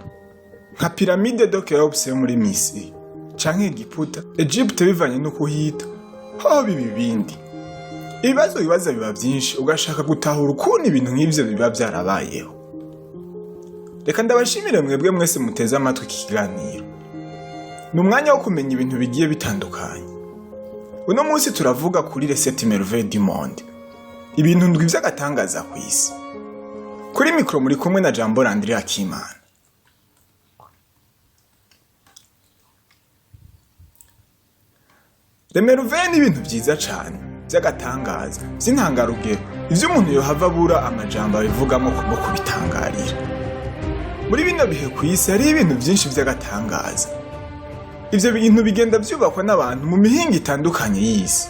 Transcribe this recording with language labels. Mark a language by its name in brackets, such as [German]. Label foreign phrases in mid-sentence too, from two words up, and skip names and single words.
[Rundi] Nka piramide de Khéops yo muri Misiri, canke Egiputa, Egypte bivanye no kuhita, hoho biba ibindi. Ibibazo biba vyinshi ugashaka gutahura ukuntu ibintu nk'ivyo biba vyarabayeho. Reka ndabashimire mwebwe mwese muteze amatwi iki kiganiro. Ni umwanya wo kumenya ibintu bigiye bitandukanye. Uno munsi turavuga kuri [French] les 7 merveilles du monde. [Rundi] Ibintu ndwi vy'agatangaza ku isi. Kuri mikro muri kumwe na Jambo Landry Akimana. [French] Les merveilles [Rundi] ni ibintu vyiza cane vy'agatangaza vy'intangarugero ivyo umuntu yohava abura amajambo abivugamo kubo kubitangarira. Muri bino bihe ku isi hari ibintu vyinshi vy'agatangaza. Ivyo bintu bigenda vyubakwa n'abantu mu mihinga itandukanye y'isi.